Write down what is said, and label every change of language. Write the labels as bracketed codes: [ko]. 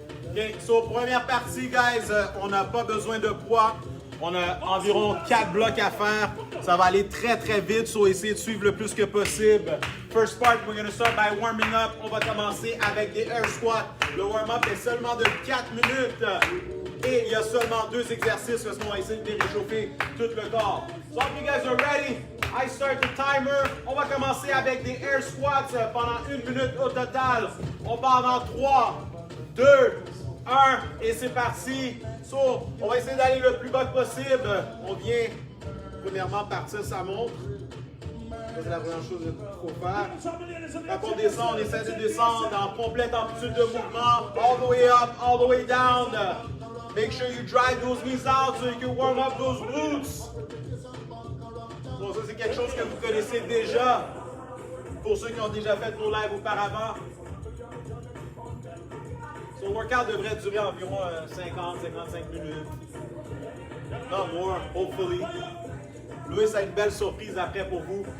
[fr] Okay, so première partie, guys, on n'a pas besoin de poids. On a environ 4 blocs à faire. Ça va aller très vite, so essayez de suivre le plus que possible. [en] First part, we're gonna start by warming up. [fr] On va commencer avec des air squats. Le warm-up est seulement de 4 minutes. Et il y a seulement 2 exercices parce qu'on va essayer de réchauffer tout le corps. [en] So if you guys are ready, I start the timer. [fr] On va commencer avec des air squats pendant 1 minute au total. On part dans 3, 2, 1 et c'est parti. So, on va essayer d'aller le plus bas possible. On vient premièrement partir sa montre. C'est la première chose qu'il faut faire. Quand on descend, on essaie de descendre en complète amplitude de mouvement. [en] All the way up, all the way down. Make sure you drive those knees out so you can warm up those glutes. [fr] Bon, ça c'est quelque chose que vous connaissez déjà. Pour ceux qui ont déjà fait nos lives auparavant. Son workout devrait durer environ 50-55 minutes. [en] Not more, hopefully. [fr] Louis a une belle surprise après pour vous.